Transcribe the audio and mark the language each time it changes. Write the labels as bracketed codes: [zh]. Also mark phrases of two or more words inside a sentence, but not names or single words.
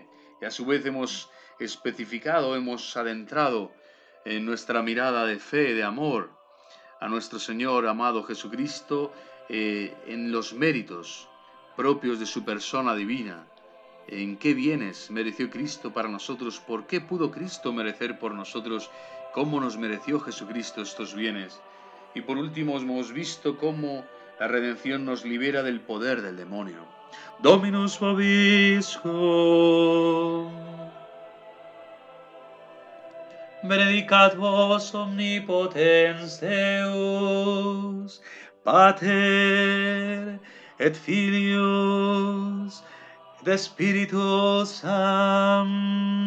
[es] Y a su vez hemos especificado, hemos adentrado en nuestra mirada de fe, de amor, a nuestro Señor amado Jesucristo, en los méritos propios de su persona divina. ¿En qué bienes mereció Cristo para nosotros? ¿Por qué pudo Cristo merecer por nosotros? ¿Cómo nos mereció Jesucristo estos bienes? Y por último hemos visto cómo la redención nos libera del poder del demonio. [la] Dominus vobiscum. Benedicat vos omnipotens Deus, Pater et Filius et Spiritus Sanctus.